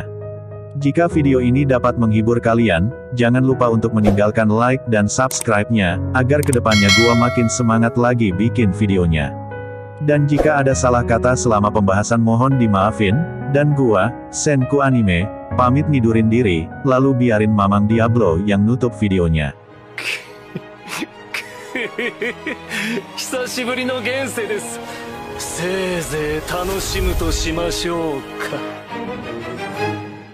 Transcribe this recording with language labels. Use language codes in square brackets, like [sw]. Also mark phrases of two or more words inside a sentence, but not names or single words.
[id] Jika video ini dapat menghibur kalian, jangan lupa untuk meninggalkan like dan subscribe-nya, agar kedepannya gua makin semangat lagi bikin videonya. Dan jika ada salah kata selama pembahasan mohon dimaafin, dan gua, Senku Anime, pamit ngidurin diri, lalu biarin Mamang Diablo yang nutup videonya. [ja] 久しぶりの現世です。せいぜい楽しむとしましょうか。